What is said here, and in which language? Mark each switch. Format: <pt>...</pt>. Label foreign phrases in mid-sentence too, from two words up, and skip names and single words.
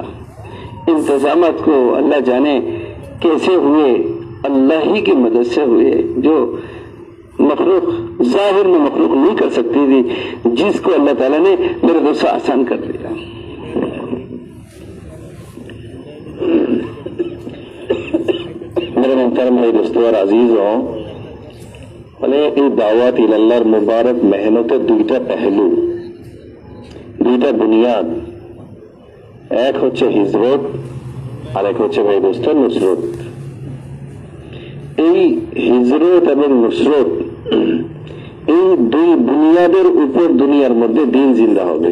<ur>انتظامات کو اللہ جانے کیسے ہوئے، اللہ ہی کی مدد سے ہوئے، جو مخلوق ظاہر میں مخلوق نہیں کر سکتی تھی، جس کو اللہ تعالیٰ نے میرے دوستوں آسان کر دیا۔ میرے محترم بھائی دوستوں اور عزیزوں،</ur> <bn>বলে এই দাওয়াত ইলাল্লাহর মুবারক মেহনতের দুইটা পেহলু, দুইটা বুনিয়াদ, এক হচ্ছে হিজরত আর এক হচ্ছে ভাই দোস্ত নুসরত। এই হিজরত এবং নুসরত এই দুই বুনিয়াদের উপর দুনিয়ার মধ্যে দিন জিন্দা হবে।</bn>